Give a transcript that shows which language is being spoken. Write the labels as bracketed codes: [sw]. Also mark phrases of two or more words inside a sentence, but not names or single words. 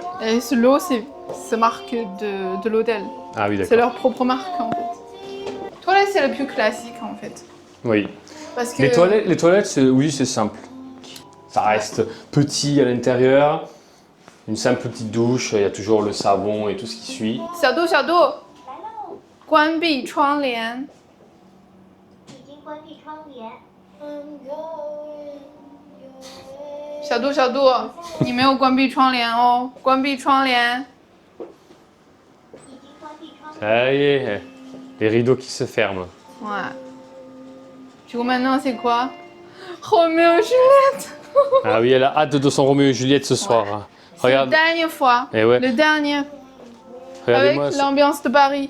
[fr] Et l'eau, c'est marque de l'hôtel. Ah oui, C'est d'accord. leur propre marque en fait. Toilette, c'est le plus classique en fait. Oui. Parce que Les toilettes, oui, c'est simple. Ça reste petit à l'intérieur. Une simple petite douche, il y a toujours le savon et tout ce qui suit. [zh] 小度,小度,关闭窗帘。已经关闭窗帘。小度,小度,你没有关闭窗帘哦，关闭窗帘。已经关闭窗帘。 [fr] Ça y est, les rideaux qui se ferment. Ouais. Du coup, maintenant, c'est quoi? Roméo et Juliette. Ah oui, elle a hâte de son Roméo et Juliette ce soir. hein. C'est la Regarde. dernière fois. Eh ouais. Le dernier Regardez-moi Avec l'ambiance de Paris.